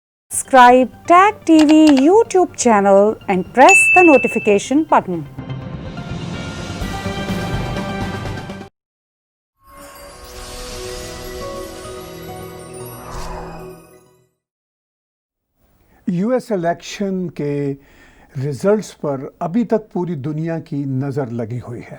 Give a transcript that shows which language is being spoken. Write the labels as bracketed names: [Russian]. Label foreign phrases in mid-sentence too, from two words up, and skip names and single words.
[English] Subscribe Tag TV YouTube channel and press the notification button. [Hindi] यूएस इलेक्शन के रिजल्ट्स पर अभी तक पूरी दुनिया की नज़र लगी हुई है।